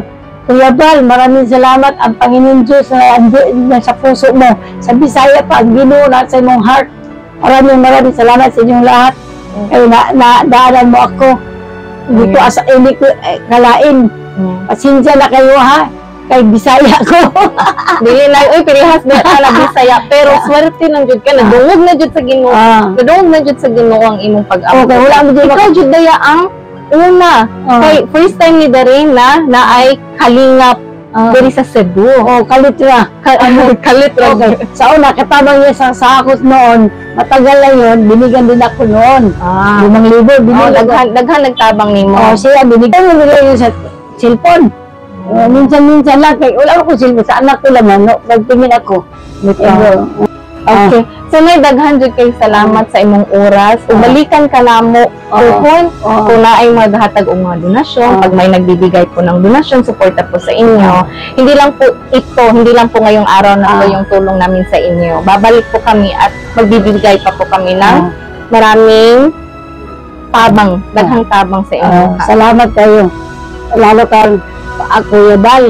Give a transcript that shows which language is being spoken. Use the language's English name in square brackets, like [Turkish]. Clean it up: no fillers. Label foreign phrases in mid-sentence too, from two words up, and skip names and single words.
[Filipino] Kuya Val, maraming salamat ang Panginoon Diyos na sa puso mo. [Cebuano] Sa Bisaya pa, ang Ginoo na sa imong heart. [Filipino] Maraming salamat sa inyong lahat. Kaya nadaanan mo ako. Hindi ko kalain. Pasensya na kayo ha. [Cebuano] kay Bisaya ko. Dili na, uy, pirihas na na Bisaya. Pero swerte lang jud ka, nadungog na jud sa Ginoo. Nadungog na jud sa Ginoo ang imong pag-abot. Okay, wala mo jud. Ikaw jud daya ang una. Kay first time ni Darena na ay kalingap diri sa Cebu. Kalitra. Kalitra. [Filipino] Okay. Sa una, katabang niya sa sakot noon, matagal na yun, binigyan din ako noon. 5,000, binigyan. [Cebuano] Daghan nagtabang nimo. [Filipino] Siya, binigyan mo nila yun sa cellphone. Minsan-minsan lang, kaya wala ako cellphone, sa anak ko lang, nagtingin ako. Okay. So, [Cebuano] may daghan jud kay salamat sa imong oras. Ubalikan ka namo kung naay maghatag og mga donasyon, [Filipino] pag may nagbibigay po ng donasyon, suporta po sa inyo. Hindi lang po ngayong araw na po yung tulong namin sa inyo. Babalik po kami at magbibigay pa po kami ng maraming tabang, [Cebuano] daghang tabang [Filipino] sa inyo. Salamat kayo. Lalo ka, Kuya Bal.